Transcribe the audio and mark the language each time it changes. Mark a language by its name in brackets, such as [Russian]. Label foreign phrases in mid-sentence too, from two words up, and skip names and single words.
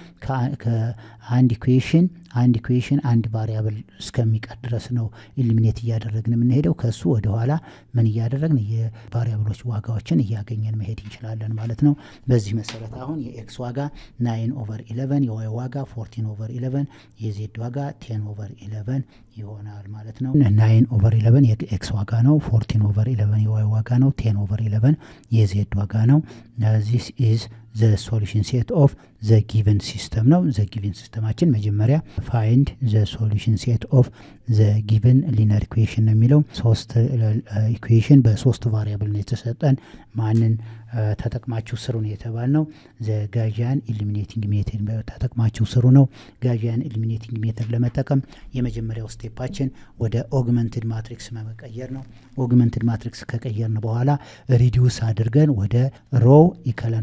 [Amharic] ከአንድ ኢኩዌሽን አንድ ቫሪያብል እስከሚቀር ድረስ ነው ኢሊሚኔት እያደረግን የምንሄደው። ከሱ ወደ ኋላ ምን እያደረግን የቫሪያብሎች ዋጋዎችን እያገኘን መሄድ እንችላለን ማለት ነው። በዚህ መሰረት አሁን የኤክስ ዋጋ 9 ኦቨር 11፣ የዋይ ዋጋ 14 ኦቨር 11፣ የዜድ ዋጋ 10 ኦቨር 11 ይሆናል ማለት ነው። 9 ኦቨር 11 የኤክስ ዋጋ ነው። 14 ኦቨር 11 የዋይ ዋጋ ነው። 10 ኦቨር 11 የዜድ ዋጋ ነው። [English] this is the solution set of the given system [Amharic] ነው። [English] the given [Amharic] ሲስተማችን መጀመሪያ [English] find the solution set of the given linear equation [Amharic] ነው የሚለው። ሶስት ኢኩዌሽን በሶስት ቫሪያብል ነው የተሰጠን። ማንን ተጠቅማችሁ ስሩ ነው የተባልነው? [English] Gaussian eliminating method [Amharic] ተጠቅማችሁ ስሩ ነው። [English] Gaussian eliminating method [Amharic] ለመጠቀም የመጀመሪያው ስቴፓችን ወደ [English] augmented matrix [Amharic] መቀየር ነው። [English] augmented matrix [Amharic] ከቀየርን በኋላ ሪዲዩስ አድርገን ወደ [English] row echelon